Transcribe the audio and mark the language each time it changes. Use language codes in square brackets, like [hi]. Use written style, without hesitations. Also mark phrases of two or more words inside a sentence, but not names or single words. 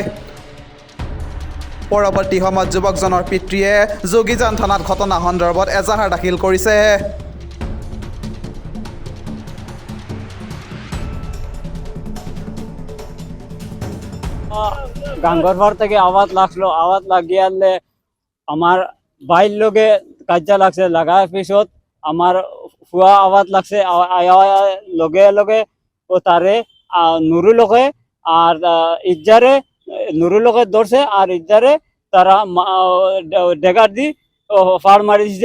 [as] পৰৱৰ্তী সময়ত যুৱকজনৰ পিতৃয়ে যোগীজান থানাত ঘটনা সন্দৰ্ভত এজাহাৰ দাখিল কৰিছে। [bn] গাঙ্গরপাড় থেকে আওয়াজ লাগলো, আওয়াজ লাগিয়ালে আমার বাইর লগে কাজা লাগছে, লাগার পিছত আমার ফুয়া আওয়াজ লাগছে, লগে লগে ও তারে নুরুলকে আর ইজ্জারে নুরুলকে ধরছে আর ইজ্জারে তারা ডেগার দি ফাড় মারি দিছে।